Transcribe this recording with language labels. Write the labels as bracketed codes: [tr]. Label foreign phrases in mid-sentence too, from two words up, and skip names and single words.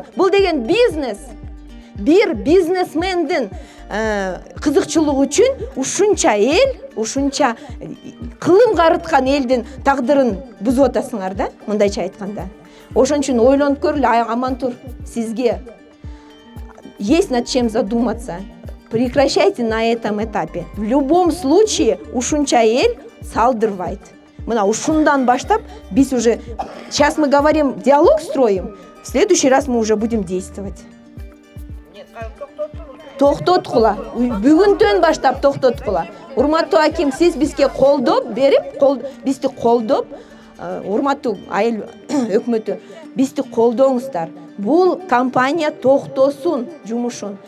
[ky] Бул деген бизнес. Бир бизнесмендин кызыкчылыгы үчүн ушунча эл, ушунча кылым карыткан элдин тагдырын бузуп атасыңар да, мындайча айтканда. Ошон үчүн ойлонуп көрүлү, Амантур, сизге [ru] есть над чем задуматься. Прекращайте на этом этапе. В любом случае [ky] ушунча эл салдырбайт. Мына ушундан баштап биз [ru] уже, сейчас мы говорим, диалог строим, в следующий раз мы уже будем действовать. [ky] Токтоткула. Бүгүндөн баштап токтоткула. Урматтуу аким, сиз бизге колдоп берип, бизди колдоп, урматтуу айыл өкмөтү, бизди колдоңуздар. Бул компания токтосун жумушун.